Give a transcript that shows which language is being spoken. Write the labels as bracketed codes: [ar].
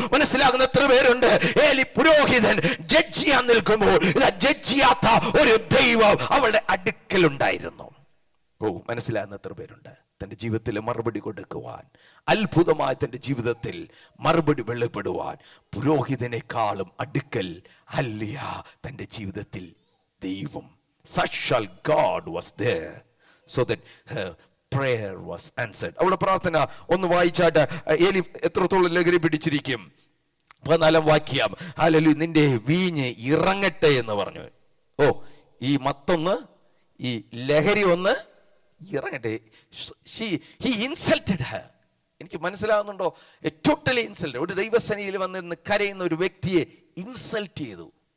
[ml] മനസ്സിലാകുന്ന എത്ര പേരുണ്ട്? ഏലി പുരോഹിതൻ ജഡ്ജ് ചെയ്യാൻ നിൽക്കുമ്പോൾ ജഡ്ജ് ചെയ്യാത്ത ഒരു ദൈവം അവളുടെ അടുക്കൽ ഉണ്ടായിരുന്നു. മനസ്സിലാകുന്ന എത്ര പേരുണ്ട്? തന്റെ ജീവിതത്തിൽ മറുപടി കൊടുക്കുവാൻ, അത്ഭുതമായി തന്റെ ജീവിതത്തിൽ മറുപടി വെളിപ്പെടുവാൻ പുരോഹിതനേക്കാളും അടുക്കൽ ഹല്ലേലൂയ തന്റെ ജീവിതത്തിൽ ദൈവം. [en] Such shall God was there so that her prayer was answered. [ml] അവളുടെ പ്രാർത്ഥന ഒന്ന് വായിച്ചാട്ട് ഏലി എത്രത്തോളം ലഹരി പിടിച്ചിരിക്കും. 14 വാക്യം, ഹല്ലേലൂയ, നിന്റെ വീഞ്ഞ് ഇറങ്ങട്ടെ എന്ന് പറഞ്ഞു. ഓ, ഈ മത്തൊന്ന്, ഈ ലഹരി ഒന്ന് ഇറങ്ങട്ടെ. [en] He insulted her. [ml] എനിക്ക് മനസ്സിലാവുന്നുണ്ടോ? [en] Totally insulted. [ml] ഒരു ദൈവസേനയിൽ വന്നിരുന്ന് കരയുന്ന ഒരു വ്യക്തിയെ ഇൻസൾട്ട് ചെയ്തു.